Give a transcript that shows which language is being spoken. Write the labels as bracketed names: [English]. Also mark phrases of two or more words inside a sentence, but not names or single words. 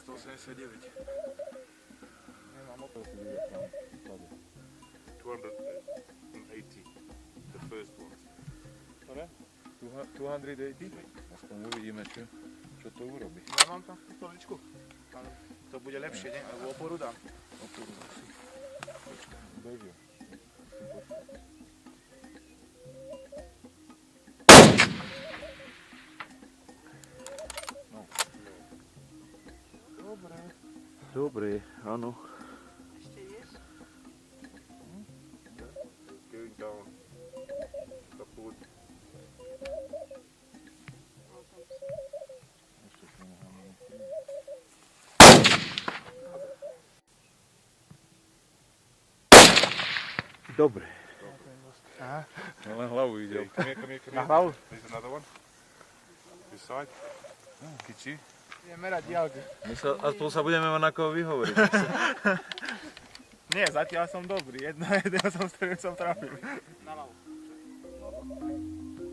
[Slovak] 189. Nemám motor si vidieť tam. 280, [English] the first one. [Slovak] Ktoré? 280? Aspoň uvidíme, čo to urobí. Ja mám tam stoličku. Ale to bude lepšie, nie? Alebo oporu dám. Oporu si. Bežia. No. Dobre. Dobre, áno. Ešte ješ? [English] It's going down. Upward. [Slovak] No, tam Ešte si necháme. Dobre. Aha. No len hlavu ide. [English] Come here. [Slovak] Na hlavu. [English] There's another one. This side. [Slovak] Kiči. Idem merať diaľky. Aspoň sa budeme mať na koho vyhovoriť. Nie, zatiaľ som dobrý. Jedného som trafil. Na hlavu.